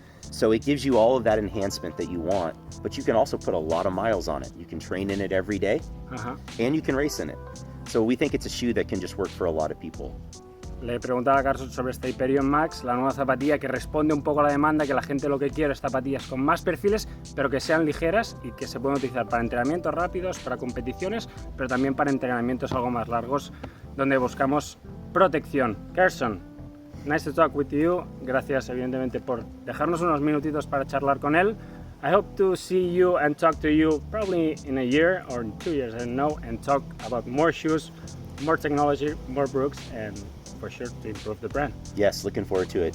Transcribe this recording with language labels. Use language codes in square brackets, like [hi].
[en] So it gives you all of that enhancement that you want, but you can also put a lot of miles on it. You can train in it every day, and you can race in it. So we think it's a shoe that can just work for a lot of people. [es] Le preguntaba a Carson sobre esta Hyperion Max, la nueva zapatilla que responde un poco a la demanda, que la gente lo que quiere es zapatillas con más perfiles, pero que sean ligeras y que se pueden utilizar para entrenamientos rápidos, para competiciones, pero también para entrenamientos algo más largos, donde buscamos protección. [en] Carson, nice to talk with you. [es] Gracias, evidentemente, por dejarnos unos minutitos para charlar con él. [en] I hope to see you and talk to you probably in a year or 2 years, I don't know, and talk about more shoes, more technology, more Brooks, and for sure to improve the brand. Yes, looking forward to it.